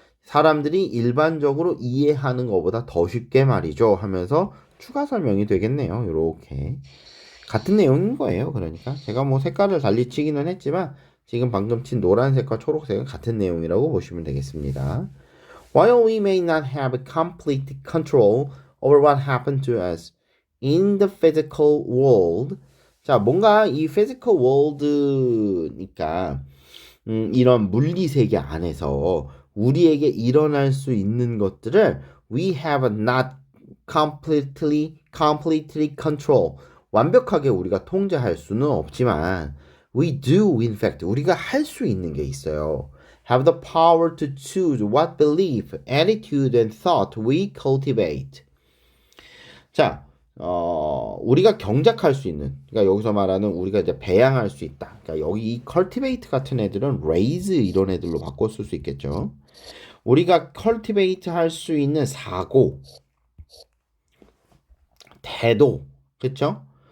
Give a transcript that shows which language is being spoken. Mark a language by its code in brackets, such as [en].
[ko] 사람들이 일반적으로 이해하는 것보다 더 쉽게 말이죠. 하면서 추가 설명이 되겠네요. 이렇게 같은 내용인 거예요. 그러니까 제가 뭐 색깔을 달리 치기는 했지만 지금 방금 친 노란색과 초록색은 같은 내용이라고 보시면 되겠습니다. [en] While we may not have complete control over what happened to us in the physical world. [ko] 자, 뭔가 이 physical world니까 이런 물리 세계 안에서 우리에게 일어날 수 있는 것들을 [en] we have not completely control. [ko] 완벽하게 우리가 통제할 수는 없지만 [en] we do in fact [ko] 우리가 할 수 있는 게 있어요. [en] Have the power to choose what belief, attitude, and thought we cultivate. [ko] 자, 우리가 경작할 수 있는, 그러니까 여기서 말하는 우리가 이제 배양할 수 있다. 그러니까 여기 이 cultivate 같은 애들은 raise 이런 애들로 바꿨을 수 있겠죠. 우리가 cultivate 할 수 있는 사고, 태도, 그쵸?